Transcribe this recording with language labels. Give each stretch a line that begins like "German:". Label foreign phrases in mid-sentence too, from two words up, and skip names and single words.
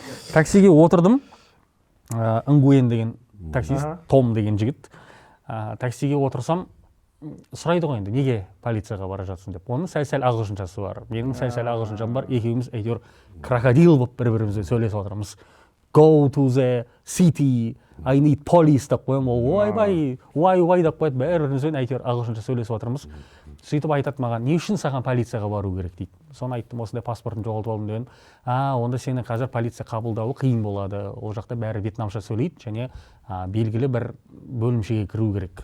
Kazakh: Таксиге отырдым. Нгуен деген таксист, Том деген жігіт. Таксиге отырсам, сұрайды ғой енді, неге полицияға бара жатсың деп. Оның сәл-сәл ағылшыншасы бар. Менің сәл-сәл ағылшыншам бар. Екеуміз әйтеуір крокодил болып бір-бірімізбен сөйлесіп отырмыз.
English: Go to the city, I need police деп қоямын.
Kazakh: Ол why деп қояды. Бәрімізбен әйтеуір ағылшынша сөйлесіп отырмыз. Сөйтіп айтады маған, не үшін саған полицияға бару керек дейді. Соны айттым, осындай паспортын жоғалтып алдым деген. Онда сені қазір полиция қабылдауы қиын болады. Ол жақта бәрі вьетнамша сөйлейді және белгілі бір бөлімшеге кіру керек.